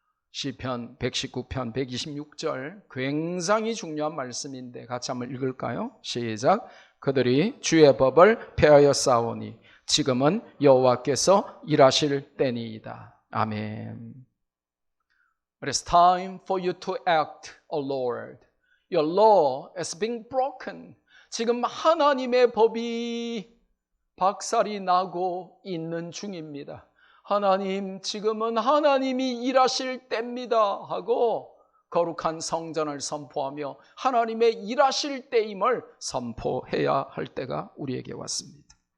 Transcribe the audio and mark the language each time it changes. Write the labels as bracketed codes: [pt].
[ko] 시편 119편 126절 굉장히 중요한 말씀인데 같이 한번 읽을까요? 시작. 그들이 주의 법을 폐하여 싸우니 지금은 여호와께서 일하실 때니이다. 아멘. [en] It is time for you to act, O Lord. Your law is being broken. [ko] 지금 하나님의 법이 박살이 나고 있는 중입니다. 하나님, 지금은 하나님이 일하실 때입니다 하고 거룩한 성전을 선포하며 하나님의 일하실 때임을 선포해야 할 때가 우리에게 왔습니다.